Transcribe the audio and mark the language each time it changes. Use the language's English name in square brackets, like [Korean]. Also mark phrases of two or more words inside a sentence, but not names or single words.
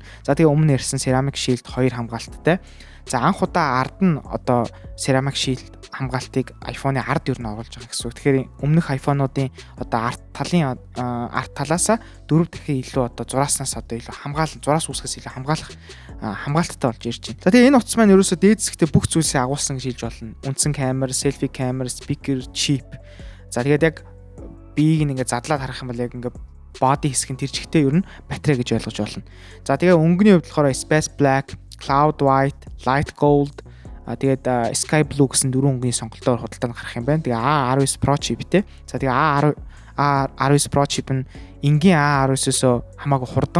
[Mongolian] За тэгээ өмнө ярьсан Ceramic Shield 2 хамгаалттай. За анх удаа ард нь одоо Ceramic Shield хамгаалтыг iPhone-ы ард юу н оруулж байгаа гэсэн үг. Тэгэхээр өмнөх iPhone-уудын одоо ард талаасаа 4 дахин илүү одоо зурааснаас одоо илүү хамгаалал зураас үүсгэс илүү хамгаалттай болж ирж байна. За тэгээ энэ утас маань ерөөсөө дээд зэгтээ бүх зүйлсийг агуулсан гэж хэлж болно. Үндсэн камер, [English] selfie camera, speaker, chip. [Mongolian] За тэгээд яг биеийг ингээд задлаад харах юм бол яг ингээд body хэсэг нь тэр чигтээ ер нь батарей гэж ойлгож болно. За тэгээ өнгөний хувьд болохоор Space Black, Cloud White, Light Gold, тэгээд Sky Blue гэсэн дөрвөн өнгөний сонголтоор худалдаанд гарах юм байна. Тэгээ A19 Pro chipтэй. За тэгээ A19 Pro chip нь энгийн A19-өөс хамаагүй хурдан.